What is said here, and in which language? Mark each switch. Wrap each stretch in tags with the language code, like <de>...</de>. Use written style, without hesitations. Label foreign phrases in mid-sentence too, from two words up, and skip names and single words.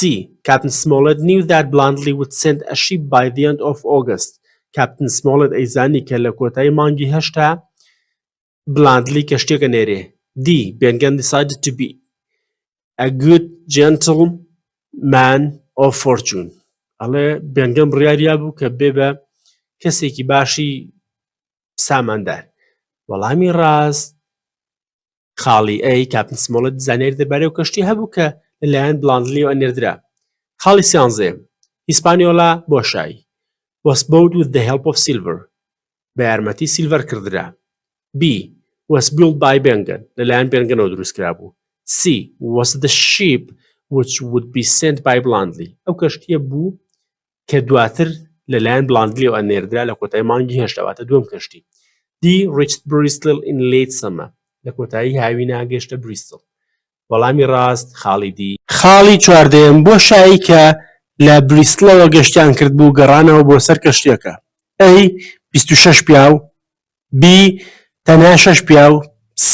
<en>Captain Smollett knew that Blandly would send a ship by the end of August.</en> <ckb>Captain Smollett ئەیزانی کە لە کۆتایی مانگی هەشتا بڵاندلی کەشتێکە نێرێ.</ckb> <en>D. Bengan decided to be a good gentleman of fortune.</en> <ckb>ئەڵێ بێنگەم بڕیاریا بوو کە بێ بە کەسێکی باشی ساماندار. وەڵامی ڕاست خاڵی A. Captain Smollett زانیاری دەربارەی ئەو کەشتی هەبوو کە لەلایەن بڵاندلیەوە ئەنێردرا.</ckb> <en>خاڵی 13 هیسپانیۆلا بۆشایی was bought with the help of silver.</en> <ckb>بە یارمەتی سیلڤەر کردرا.</ckb> <en>B. was built by Bengan.</en> <ckb>لەلایەن بێنگەنەوە دروست کرا بوو.</ckb> <en>C. was the ship which would be sent by Blandly.</en> <ckb>ئەو کەشتیە بوو کە دواتر لەلایەن بڵاندلیەوە ئەنێردرا لە کۆتایی مانگی هێشتا واتە دووەم کەشتی.</ckb> <en>D. reached Bristol in late summer.</en> <ckb>لە کۆتایی هاوینە گەشتە بریستڵ. وەڵامی ڕاست خاڵی D. خاڵی 14 بۆ شایی کە لە بریستڵەوە گەشتیان کرد بوو گەڕانەوە بۆ سەر کەشتێکە. A. 26 پیاو. B. تەنها 6 پیاو. C.</ckb>